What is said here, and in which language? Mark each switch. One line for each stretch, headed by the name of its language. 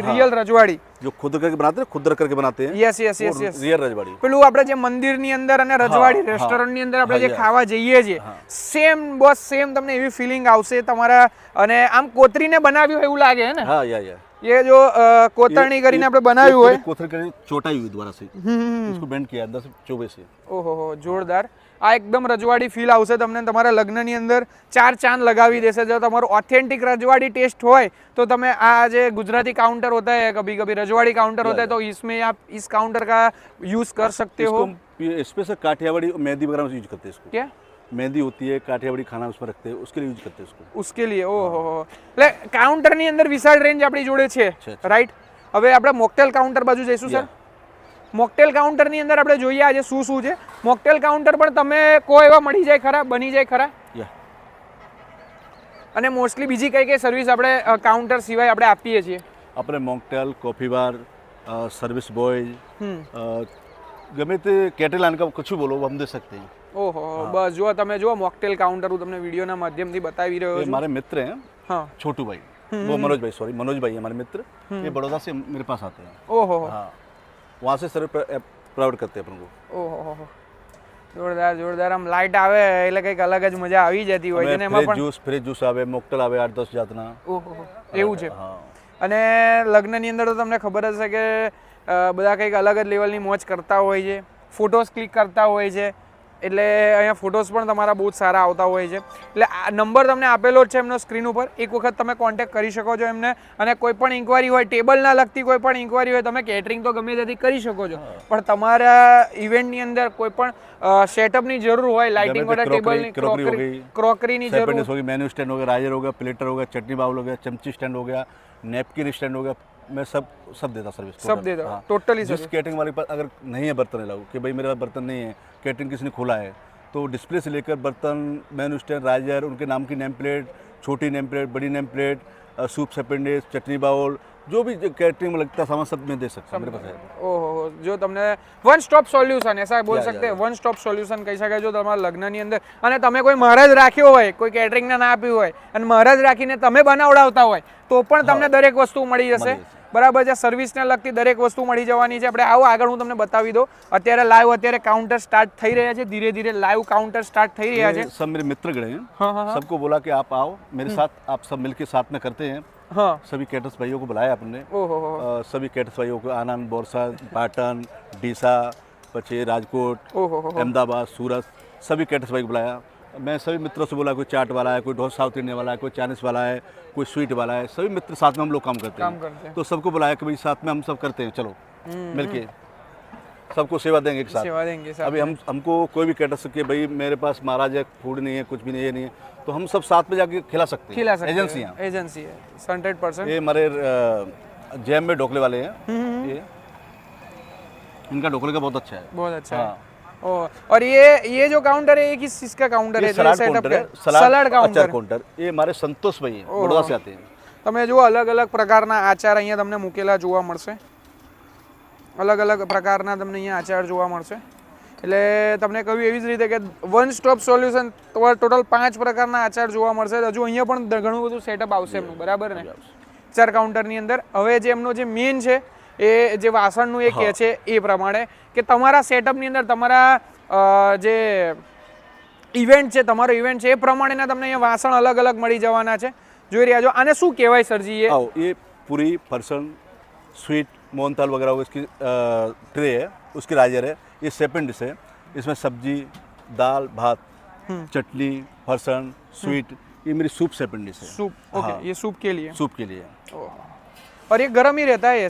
Hindi: हाँ। रियल रजवाड़ी जो खुद करके बनाते हैं खुद रख करके बनाते हैं
English: yes yes yes yes
Hindi: real रजवाड़ी
Gujarati: પેલું આપણે જે મંદિરની અંદર અને રજવાડી રેસ્ટોરન્ટ ની અંદર આપણે જે ખાવા જઈએ છીએ સેમ બસ સેમ તમને એવી ફીલિંગ આવશે તમારા. અને આમ કોતરીને બનાવ્યું એવું લાગે હે ને હા યા
Hindi: ये जो कोतरणी
Gujarati: કરીને આપણે બનાવ્યું હોય
Hindi: कोतरणी
Gujarati: કરીને ચોટાઈ
Hindi: हुई दोबारा से इसको बेंड किया अंदर से चोबे से
Gujarati: ओहो जोरदार. આ એકદમ રજવાડી ફીલ આવશે તમને. તમારા લગ્નની અંદર 4 ચાંદ લગાવી દેશે. જો તમારો
Hindi: ऑथेंटिक रजवाड़ी टेस्ट હોય तो
Gujarati: તમે આ જે
Hindi: गुजराती काउंटर होता है कभी कभी रजवाड़ी काउंटर होता है तो इसमें आप इस काउंटर का यूज कर सकते हो. स्पेशल काठियावाड़ी मेहंदी वगैरह में यूज करते हैं इसको. क्या मेहंदी होती है काठियावाड़ी खाना उसमें रखते हैं उसके लिए यूज करते हैं उसको. उसके लिए ओहो
Gujarati: એટલે કાઉન્ટરની અંદર વિશાળ રેન્જ આપણી જોડે છે રાઈટ. હવે આપણે મોકટેલ કાઉન્ટર બાજુ જઈશું સર. મોકટેલ કાઉન્ટરની અંદર આપણે જોઈએ આજે શું શું છે. મોકટેલ કાઉન્ટર પણ તમે કોઈ એવા મળી જાય ખરા બની જાય ખરા. અને મોસ્ટલી બીજી કઈ કઈ સર્વિસ આપણે કાઉન્ટર સિવાય આપણે આપીએ છીએ. આપણે મોકટેલ કોફી બાર સર્વિસ બોય ગમે તે કેટલ આને
Hindi: का कुछ भी बोलो हम दे सकते हैं.
Gujarati: ओहो बस जो તમે જો મોકટેલ કાઉન્ટર હું તમને વિડિયોના માધ્યમથી બતાવી રહ્યો છું.
Hindi: हमारे मित्र हैं हाँ छोटू भाई वो मनोज भाई सॉरी मनोज भाई हमारे मित्र ये बड़ौदा से मेरे पास आते हैं. ओहो हाँ वहाँ से सर्विस प्रोवाइड करते हैं अपन को.
Gujarati: ओहो જોરદાર જોરદાર. આમ લાઈટ આવે એટલે કંઈક અલગ જ મજા આવી જતી હોય છે ને એમાં પણ ફ્રેશ જ્યુસ આવે મોકટેલ આવે 8-10 જાતના. ઓહો એવું છે. અને લગ્નની અંદર તો તમને ખબર જ છે કે બધા કંઈક અલગ જ લેવલની મોજ કરતા હોય છે, ફોટોસ ક્લિક કરતા હોય છે. એટલે અહીંયા ફોટોસ પણ તમારા બહુ જ સારા આવતા હોય છે. એટલે આ નંબર તમને આપેલો જ છે એમનો સ્ક્રીન ઉપર. એક વખત તમે કોન્ટેક્ટ કરી શકો છો એમને. અને કોઈ પણ ઇન્ક્વાયરી હોય ટેબલના લગતી કોઈ પણ ઇન્ક્વાયરી હોય તમે કેટરિંગ તો ગમે ત્યાંથી કરી શકો છો. પણ તમારા ઇવેન્ટની અંદર કોઈ પણ સેટઅપની જરૂર હોય લાઇટિંગ માટે ટેબલની ક્રોકરીની જરૂર
Hindi: होगी मेन्यू स्टैंड हो गया राइजर हो गया प्लेटर हो गया चटनी बाउल हो गया चमची स्टैंड हो गया नैपकिन स्टैंड हो गया मैं सब देता सर्विस सब देता टोटली. जिस कैटरिंग वाले पास अगर नहीं है बर्तन लाओ कि भाई मेरे पास बर्तन नहीं है कैटरिंग किसी ने खोला है तो डिस्प्ले से लेकर बर्तन मेन्यू स्टैंड राइजर उनके नाम की नेम प्लेट छोटी नेम प्लेट बड़ी नेम प्लेट सूप सेपेंडेस चटनी बाउल जो भी कैटरिंग में लगता सामान सब मैं दे सकता हूँ मेरे पास है.
Gujarati: ओहो जो તમને વન સ્ટોપ સોલ્યુશન
Hindi: ऐसा बोल सकते हैं
Gujarati: વન સ્ટોપ સોલ્યુશન કહી શકાય. જો તમારા લગ્નની અંદર અને તમે કોઈ મહારાજ રાખ્યો હોય કોઈ કેટરિંગના ના આપ્યું હોય અને મહારાજ રાખીને તમે બનાવડાવતા હોય તો પણ તમને દરેક વસ્તુ મળી જશે. બરાબર છે. સર્વિસને લગતી દરેક વસ્તુ મળી જવાની છે. આપણે આવો આગળ હું તમને બતાવી દઉં. અત્યારે લાઈવ અત્યારે કાઉન્ટર સ્ટાર્ટ થઈ રહ્યા છે. ધીરે ધીરે લાઈવ કાઉન્ટર સ્ટાર્ટ થઈ રહ્યા છે.
Hindi: सब मेरे मित्र गए हैं सबको बोला कि आप आओ मेरे साथ आप सब मिलके साथ में करते हैं. हाँ सभी कैटर्स भाइयों को बुलाया अपने सभी कैटर्स भाइयों को आनंद बोरसद पाटन डीसा પછી રાજકોટ अहमदाबाद सूरत सभी कैटर्स भाई को बुलाया. मैं सभी मित्रों से बोला कोई चाट वाला है कोई डोसा साउथ इंडियन वाला है कोई चाइनीज वाला है कोई स्वीट वाला है सभी मित्र साथ में हम लोग काम करते हैं. तो सबको बुलाया कि भाई साथ में हम सब करते हैं चलो मिलके सबको सेवा देंगे एक साथ. सेवा देंगे साथ. अभी हमको कोई भी कह सकते भाई मेरे पास महाराज है फूड नहीं है कुछ भी नहीं है नहीं है तो हम सब साथ में जाके खिला सकते हैं. एजेंसी है 100%. ये हमारे जैम में ढोकले वाले हैं ये इनका ढोकले का बहुत अच्छा है. बहुत अच्छा है. और ये जो काउंटर है ये किस चीज का काउंटर है? Salad counter. ये हमारे संतोष भाई हैं बड़ौदा से आते हैं.
Gujarati: તમે જો અલગ અલગ પ્રકારના આચાર અહીંયા તમને મૂકેલા જોવા મળશે. અલગ અલગ પ્રકારના તમને અહીંયા આચાર જોવા મળશે. એટલે તમને કહ્યું એવી જ રીતે કે વન સ્ટોપ સોલ્યુશન ટોટલ 5 પ્રકારના આચાર જોવા મળશે. હજુ અહીંયા પણ ઘણું બધું સેટઅપ આવશે એમનું બરાબર ને આચાર કાઉન્ટરની અંદર. હવે જે એમનો જે મેઇન છે એ જે વાસણનું એ કહે છે એ પ્રમાણે કે તમારા સેટઅપની અંદર તમારા જે ઇવેન્ટ છે તમારો ઇવેન્ટ છે એ પ્રમાણેના તમને અહીંયા વાસણ અલગ અલગ મળી જવાના છે. જોઈ રહ્યા છો. આને શું કહેવાય સરજી?
Hindi: ये पूरी फरसन स्वीट मोहनताल वगैरह इसकी ट्रे है उसकी राइजर है. ये सेपेंड डिश है. इसमें सब्जी दाल भात चटनी फरसन स्वीट ये मेरी सूप सेपेंड डिश है. Soup okay. ये सूप के लिए और ये गर्म ही रहता है.